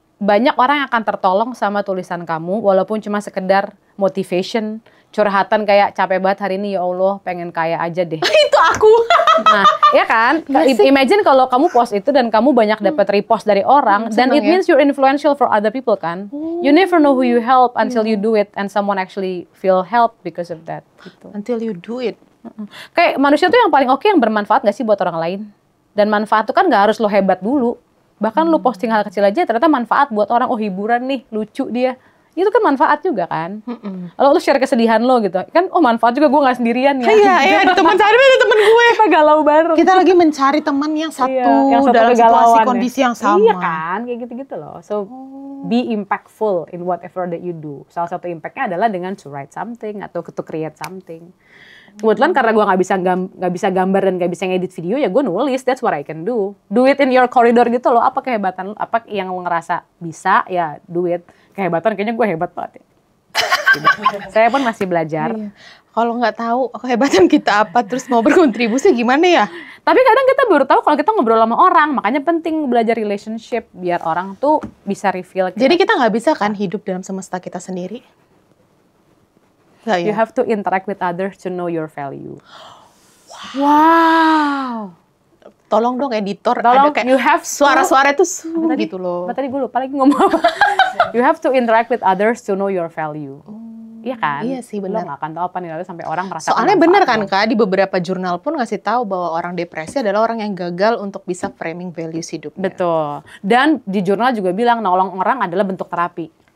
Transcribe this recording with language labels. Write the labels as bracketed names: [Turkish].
[Indonesian] Banyak orang yang akan tertolong sama tulisan kamu, walaupun cuma sekedar motivation, curhatan kayak capek banget hari ini, ya Allah, pengen kaya aja deh. Itu aku. Nah, ya kan? Imagine kalau kamu post itu dan kamu banyak dapat repost dari orang, [English] then it means you're influential for other people [Indonesian] kan? [English] You never know who you help until you do it, and someone actually feel help because of that. [Indonesian] Gitu. [English] Until you do it. [Indonesian] Kayak manusia tuh yang paling oke yang bermanfaat gak sih buat orang lain? Dan manfaat tuh kan gak harus lo hebat dulu. Bahkan lo posting hal kecil aja ternyata manfaat buat orang. Oh hiburan nih, lucu dia. Itu kan manfaat juga kan. Kalau lo share kesedihan lo gitu. Kan oh manfaat juga, gue gak sendirian ya. Iya, ada teman saya, ada teman gue. Kita galau bareng. Kita lagi mencari teman yang satu, yang satu dalam situasi kondisi yang sama. Iya kan, kayak gitu-gitu loh. [English] So be impactful in whatever that you do. [Indonesian] Salah satu impactnya adalah dengan [English] to write something [Indonesian] atau [English] to create something. [Indonesian] Kebetulan karena gue nggak bisa gambar dan nggak bisa ngedit video, ya gue nulis. [English] That's what I can do. Do it in your corridor [Indonesian] gitu loh. Apa kehebatan lo? Apa yang lo ngerasa bisa, ya [English] do it. [Indonesian] Kehebatan kayaknya gue hebat banget ya. Saya pun masih belajar. Iya. Kalau nggak tahu kehebatan kita apa, terus mau berkontribusi gimana ya? Tapi kadang kita baru tahu kalau kita ngobrol sama orang, makanya penting belajar relationship biar orang tuh bisa reveal. Jadi kita nggak bisa kan hidup dalam semesta kita sendiri? Nggak ya? [English] You have to interact with others to know your value. Wow. [Indonesian] Tolong dong editor, Tolong, ada kayak [English] you have to- [Indonesian] suara-suara itu Tadi- gitu loh. Tadi gue lupa lagi ngomong apa. [English] You have to interact with others to know your value. [Indonesian] Iya kan? Iya sih, Lo benar. gak akan tahu apa nilai lo sampai orang merasa Soalnya bermanfaat bener kan lo. Kak, di beberapa jurnal pun ngasih tahu bahwa orang depresi adalah orang yang gagal untuk bisa framing values hidupnya. Betul. Dan di jurnal juga bilang nolong orang adalah bentuk terapi.